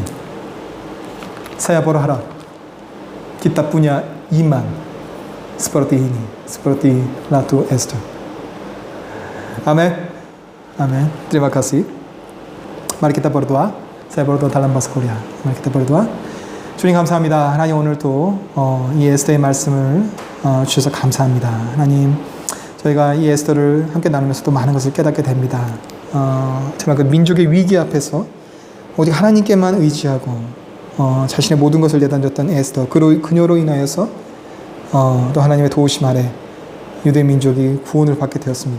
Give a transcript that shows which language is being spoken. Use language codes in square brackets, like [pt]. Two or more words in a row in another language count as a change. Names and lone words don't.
[id] Saya berharap kita punya iman seperti ini, seperti Ratu Esther. Amin. Amin. Terima kasih. Mari kita berdoa. saya berdoa dalam bahasa Korea. Mari kita berdoa. [ko] 주님 감사합니다. 하나님 오늘도 이 에스더의 말씀을 주셔서 감사합니다. 하나님 저희가 이 에스더를 함께 나누면서 또 많은 것을 깨닫게 됩니다. 정말 그 민족의 위기 앞에서 오직 하나님께만 의지하고 자신의 모든 것을 내던졌던 에스더, 그녀로 인하여서 또 하나님의 도우심 아래 유대 민족이 구원을 받게 되었습니다.